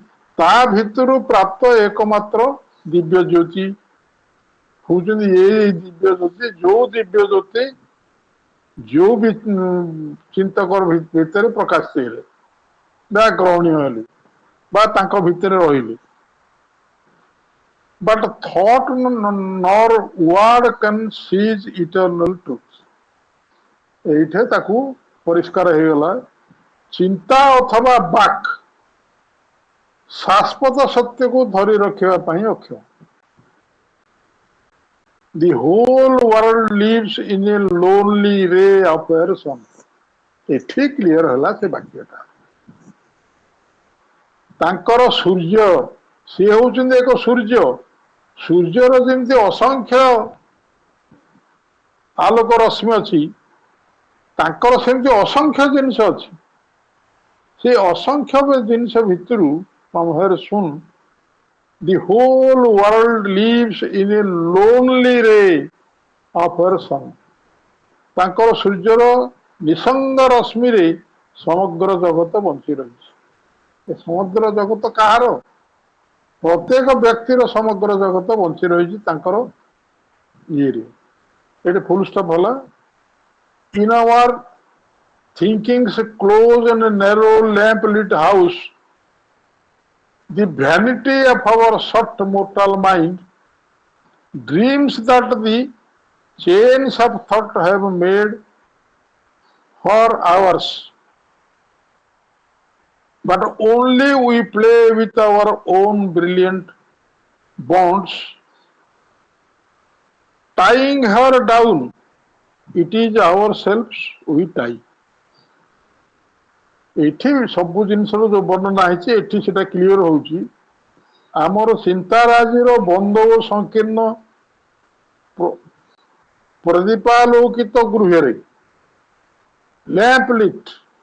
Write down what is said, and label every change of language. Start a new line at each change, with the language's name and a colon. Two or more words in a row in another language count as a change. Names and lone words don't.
Odia: ତା ଭିତରୁ ପ୍ରାପ୍ତ ଏକମାତ୍ର ଦିବ୍ୟ ଜ୍ୟୋତି ହଉଛନ୍ତି ଏଇ ଦିବ୍ୟ ଜ୍ୟୋତି ଯୋଉ ଦିବ୍ୟ ଜ୍ୟୋତି ଯୋଉ ବି ଚିନ୍ତକର ଭିତରେ ପ୍ରକାଶ ହେଲେ ବା ଗ୍ରହଣୀୟ ହେଲେ ବା ତାଙ୍କ ଭିତରେ ରହିଲେ।
English: But thought nor word can seize eternal truth।
Odia: ଏଇଠି ତାକୁ ପରିଷ୍କାର ହେଇଗଲା ଚିନ୍ତା ଅଥବା ବାକ୍ ଶାଶ୍ୱତ ସତ୍ୟକୁ ଧରି ରଖିବା ପାଇଁ ଅକ୍ଷମ।
English: The whole world lives in a lonely ray of their sun।
Odia: ଏଠି କ୍ଲିୟର ହେଲା ସେ ବାକ୍ୟଟା। ତାଙ୍କର ସୂର୍ଯ୍ୟ ସିଏ ହଉଛନ୍ତି ଏକ ସୂର୍ଯ୍ୟ। ସୂର୍ଯ୍ୟର ଯେମିତି ଅସଂଖ୍ୟ ଆଲୋକ ରଶ୍ମି ଅଛି ତାଙ୍କର ସେମିତି ଅସଂଖ୍ୟ ଜିନିଷ ଅଛି। ସେ ଅସଂଖ୍ୟ ଜିନିଷ ଭିତରୁ ଶୁଣ
English: the whole world lives in a lonely ray of her sun।
Odia: ତାଙ୍କର ସୂର୍ଯ୍ୟର ନିସଙ୍ଗ ରଶ୍ମିରେ ସମଗ୍ର ଜଗତ ବଞ୍ଚି ରହିଛି। ଏ ସମଗ୍ର ଜଗତ କାହାର? ପ୍ରତ୍ୟେକ ବ୍ୟକ୍ତିର ସମଗ୍ର ଜଗତ ବଞ୍ଚି ରହିଛି ତାଙ୍କର ଇଏରେ। ଏଠି ଫୁଲ ଷ୍ଟପ୍ ହେଲା।
English: In our thinking's close and narrow lamp lit house, the vanity of our short mortal mind dreams that the chains of thought have made for ours, but only we play with our own brilliant bonds, tying her down. It is ourselves we tie।
Odia: ଏଠି ସବୁ ଜିନିଷର ଯୋଉ ବର୍ଣ୍ଣନା ହେଇଛି ଏଠି ସେଟା କ୍ଲିୟର ହଉଛି ଆମର ଚିନ୍ତାରାଜିର ବନ୍ଦ ଓ ସଂକୀର୍ଣ୍ଣ ପ୍ରଦୀପାଲୋକିତ ଗୃହରେ
English: lamp lit